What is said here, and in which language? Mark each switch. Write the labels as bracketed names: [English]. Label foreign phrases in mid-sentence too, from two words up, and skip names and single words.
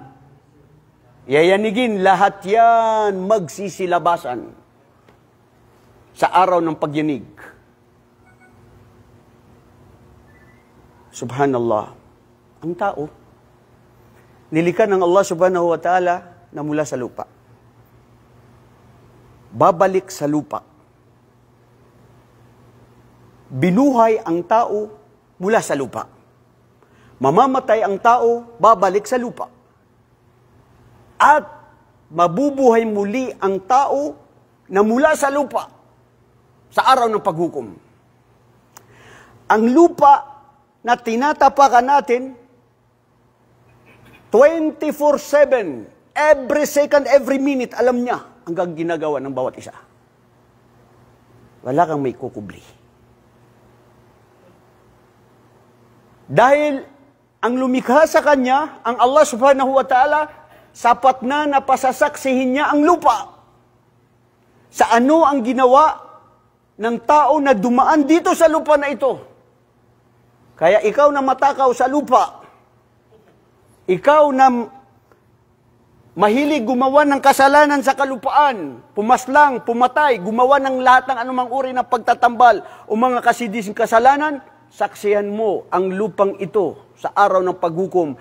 [Filipino] Yayanigin, lahat yan magsisilabasan sa araw ng pagyanig. Subhanallah. Ang tao, nilikha ng Allah [Arabic] سبحانه وتعالى [Filipino] na mula sa lupa. Babalik sa lupa. Binuhay ang tao mula sa lupa. Mamamatay ang tao, babalik sa lupa. At mabubuhay muli ang tao na mula sa lupa sa araw ng paghukom. Ang lupa na tinatapakan natin 24/7, [English] every second, every minute, [Filipino] alam niya ang ginagawa ng bawat isa. Wala kang may kukubli. Dahil ang lumikha sa kanya, ang Allah [Arabic] سبحانه وتعالى, [Filipino] sapat na napasasaksihin niya ang lupa. Sa ano ang ginawa ng tao na dumaan dito sa lupa na ito. Kaya ikaw na matakaw sa lupa, ikaw na mahilig gumawa ng kasalanan sa kalupaan, pumaslang, pumatay, gumawa ng lahat ng anumang uri ng pagtatambal o mga kasidising kasalanan, saksihan mo ang lupang ito sa araw ng paghukom.